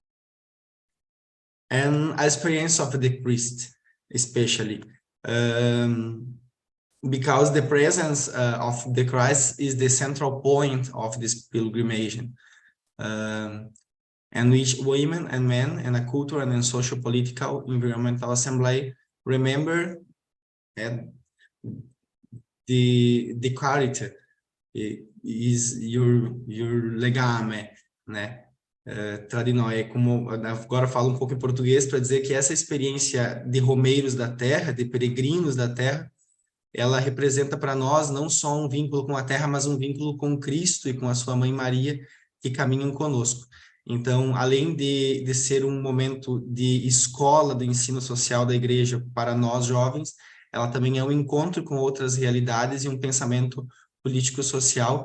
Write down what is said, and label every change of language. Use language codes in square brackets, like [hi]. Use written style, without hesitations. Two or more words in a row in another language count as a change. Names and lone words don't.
[en] And experience of the priest, especially because the presence of the Christ is the central point of this pilgrimage, and which women and men and a cultural and social, political, environmental assembly remember and the character is your legame, né? [it] Tra di noi, [pt] como agora falo um pouco em português para dizer que essa experiência de romeiros da terra, de peregrinos da terra, ela representa para nós não só um vínculo com a terra, mas um vínculo com Cristo e com a sua mãe Maria, que caminham conosco. Então, além de ser um momento de escola do ensino social da igreja para nós jovens, ela também é um encontro com outras realidades e um pensamento político-social.